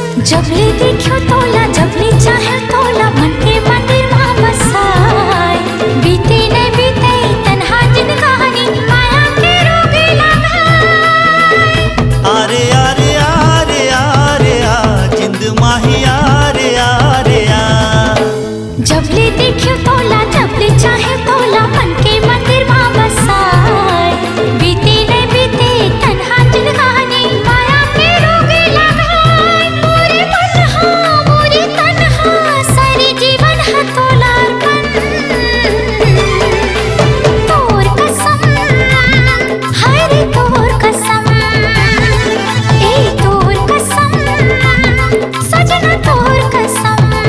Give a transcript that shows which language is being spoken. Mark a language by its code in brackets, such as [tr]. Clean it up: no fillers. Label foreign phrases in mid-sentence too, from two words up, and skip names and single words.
[hne] जबले देखियो तोला जबले चाहे तोला मन के मंदिर मां बसाए बीते न बीते तन्हा जिंदगानी माया के रोग लगाए आरे आरे आरे आरे आ [pa] जिंद माही आरे आरे आ [hne] जबले देखियो तोला जबले चाहे तोला मन के मंदिर मां बसाए बीते न बीते तन्हा जिंदगानी माया के रोग लगाए मोरे तन्हा सारी जीवन है तोला तोर कसम हाय रे तोर कसम ए तोर कसम सजना तोर कसम